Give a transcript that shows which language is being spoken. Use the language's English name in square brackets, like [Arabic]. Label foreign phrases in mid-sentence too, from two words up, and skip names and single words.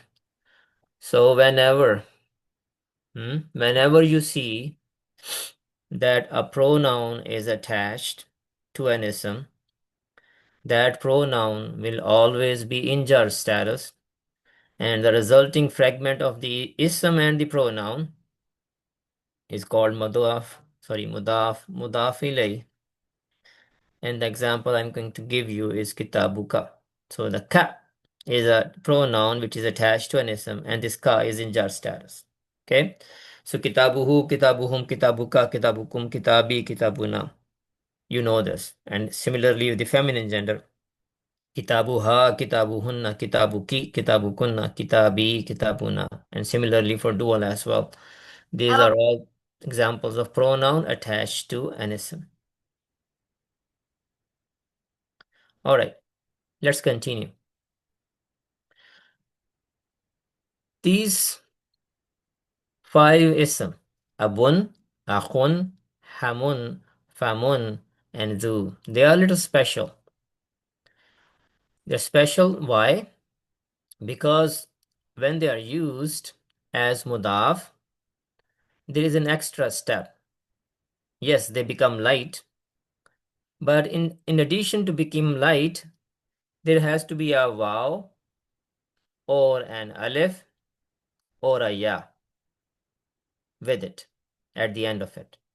[English] So whenever you see that a pronoun is attached to an ism, that pronoun will always be in jar status, and the resulting fragment of the ism and the pronoun is called [Arabic] مضاف إليه. [English] And the example I'm going to give you is kitabuka. So the ka is a pronoun which is attached to an ism, and this ka is in jar status. Okay, so [Arabic] كتابه، كتابهم، كتابك، كتابكم، كتابي، كتابنا. [English] You know this. And similarly with the feminine gender, [Arabic] كتابها، كتابهن، كتابكِ، كتابكن، كتابي، كتابنا. [English] And similarly for dual as well. These are all examples of pronoun attached to an ism. All right, let's continue. These 5 ism, [Arabic] أبٌ، أخٌ، حمٌ، فمٌ, [English] and zu, they are a little special. They're special, why? Because when they are used as mudaf, there is an extra step. Yes, they become light, but in addition to become light, there has to be a waw or an alif or a ya with it at the end of it.